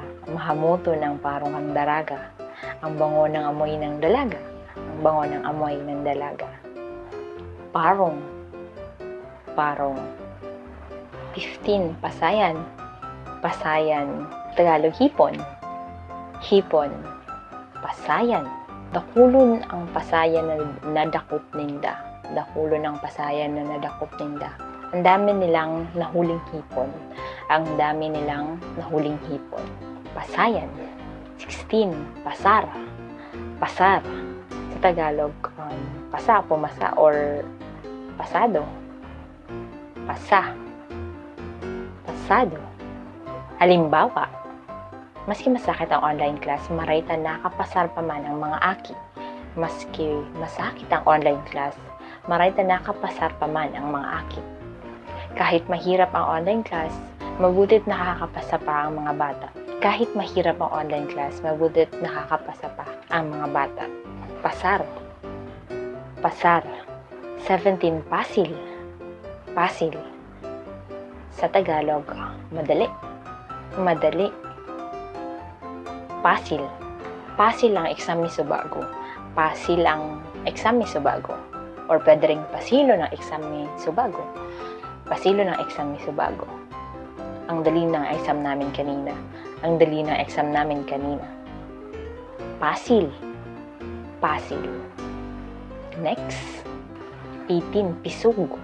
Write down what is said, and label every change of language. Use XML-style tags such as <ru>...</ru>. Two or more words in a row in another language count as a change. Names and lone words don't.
<bik>Mahamuton ang parong ang daraga.</bik> <tl>Ang bango ng amoy ng dalaga. Ang bango ng amoy ng dalaga.</tl> <bik>Parong. Parong. 15. Pasayan. Pasayan.</bik> <tl>Tagalog, hipon. Hipon.</tl> <bik>Pasayan. Dakulon ang pasayan na nadakop ninda. Dakulon ang pasayan na nadakop ninda.</bik> <tl>Ang dami nilang nahuling hipon. Ang dami nilang nahuling hipon.</tl> <bik>Pasayan. 16. Pasar. Pasar.</bik> <tl>Sa Tagalog, pasa, pumasa, or pasado. Pasa. Pasado.</tl> <bik>Halimbawa, maski masakit ang</bik> <en>online class,</en> <bik>marayta nakapasar pa man ang mga aki. Maski masakit ang</bik> <en>online class,</en> <bik>marayta nakapasar pa man ang mga aki.</bik> <tl>Kahit mahirap ang</tl> <en>online class,</en> <tl>mabutit nakakapasa pa ang mga bata. Kahit mahirap ang</tl> <en>online class,</en> <tl>mabutit nakakapasa pa ang mga bata.</tl> <bik>Pasar. Pasar. 17. Pasil.</bik> <tl>Pasil. Sa Tagalog, madali. Madali. Pasil.</tl> <bik>Pasil ang exam ni Subago. Pasil ang exam ni Subago. Or pwede rin pasilo ng exam ni Subago. Pasilo ng exam ni Subago.</bik> <tl>Ang dali ng exam namin kanina. Ang dali ng exam namin kanina.</tl> <bik>Pasil. Pasil. Next. 18. Pisug.</bik>